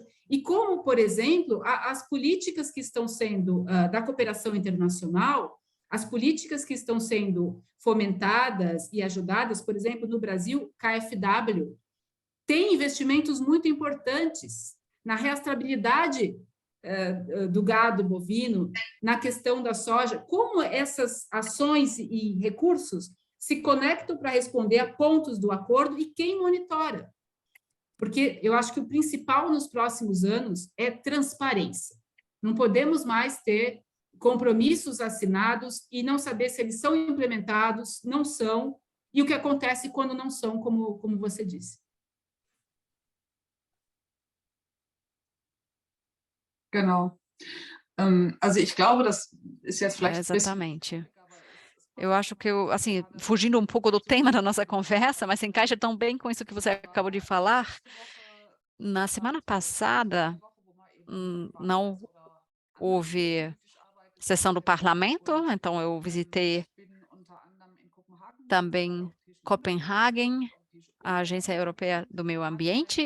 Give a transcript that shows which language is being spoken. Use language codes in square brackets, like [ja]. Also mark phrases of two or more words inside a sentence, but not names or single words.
[pt] E como, por exemplo, as políticas que estão sendo, da cooperação internacional, as políticas que estão sendo fomentadas e ajudadas, por exemplo, no Brasil, KfW, tem investimentos muito importantes na rastreabilidade do gado bovino, na questão da soja, como essas ações e recursos se conectam para responder a pontos do acordo e quem monitora. Porque eu acho que o principal nos próximos anos é transparência. Não podemos mais ter compromissos assinados e não saber se eles são implementados, não são, e o que acontece quando não são, como você disse. [de] Genau. Also ich glaube, das ist jetzt vielleicht [pt] Exatamente. Eu acho que, assim, fugindo um pouco do tema da nossa conversa, mas se encaixa tão bem com isso que você acabou de falar. Na semana passada, não houve sessão do parlamento, então eu visitei também Copenhagen, a Agência Europeia do Meio Ambiente.